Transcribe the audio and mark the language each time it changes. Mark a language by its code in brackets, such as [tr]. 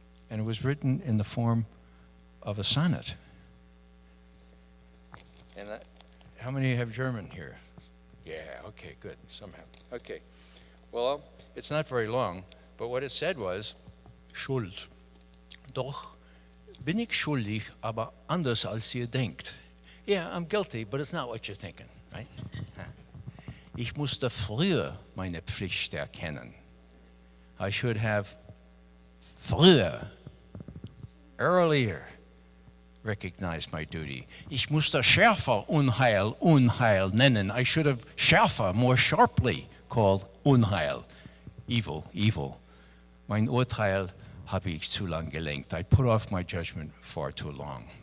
[en] And it was written in the form of a sonnet. And how many have German here? Yeah, okay, good, some have. Okay, well, it's not very long, but what it said was, [de] Schuld. Doch bin ich schuldig, aber anders als ihr denkt. [en] Yeah, I'm guilty, but it's not what you're thinking, right? [de] Ich musste früher meine Pflicht erkennen. [en] I should have früher, earlier, recognized my duty. [de] Ich musste schärfer Unheil, Unheil nennen. [en] I should have schärfer, more sharply called Unheil. evil. [de] Mein Urteil habe ich zu lang gelenkt. [en] I put off my judgment far too long.